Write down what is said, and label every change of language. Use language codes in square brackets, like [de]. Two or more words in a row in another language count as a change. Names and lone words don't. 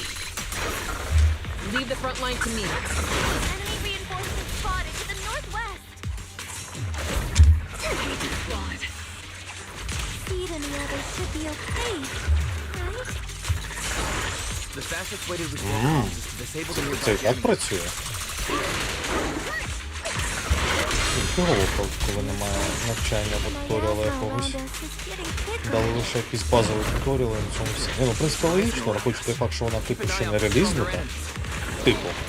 [en] Leave the front line to me. Enemy reinforcements spotted to the northwest! Aegis Squad! Speed and the others should be okay, right? The fastest way to resolve problems is to disable the [uk] Це і [en] nearby [uk] так [en] enemies. [uk] працює. Фігово, коли немає навчання або туторіала якогось. Дали лише якісь базові туторіали на цьому все. Ну, в принципі, логічно, рахуючи той факт, що вона типу ще не релізнута. Типу.